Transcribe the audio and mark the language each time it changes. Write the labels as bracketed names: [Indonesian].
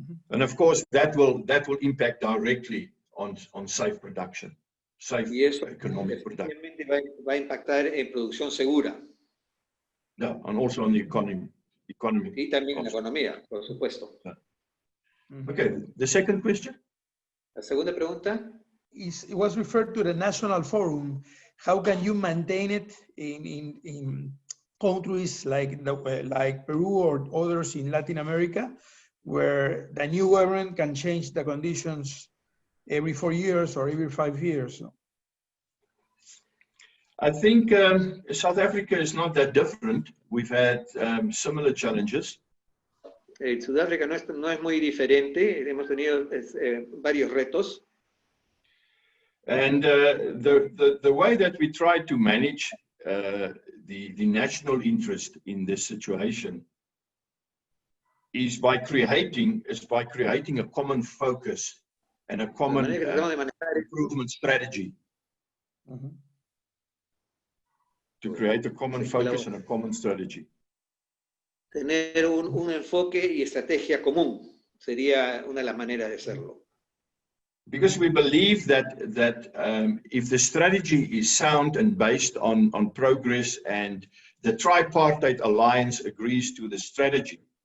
[English] And of course, that will impact directly on safe production, safe [Spanish] Y eso [English] economic production. [Spanish] efectivamente va a impactar en producción segura [English] Yeah, and also on the economy. [Spanish] y también en la economía, por supuesto. [English] Okay, the second question. [Spanish] La segunda pregunta. [English] It was referred to the National Forum. How can you maintain it in countries like Peru or others in Latin America, where the new government can change the conditions every 4 years or every 5 years? I think South Africa is not that different. We've had similar challenges. [Spanish] Sudáfrica no es muy diferente. Hemos tenido varios retos. [English] And the way that we try to manage the national interest in this situation is by creating a common focus and a common improvement strategy. To create a common focus and a common strategy. [Spanish] Tener un enfoque y estrategia común. sería una de las maneras de hacerlo. [English] Because we believe that if the strategy is sound and based on progress and the tripartite alliance agrees to the strategy,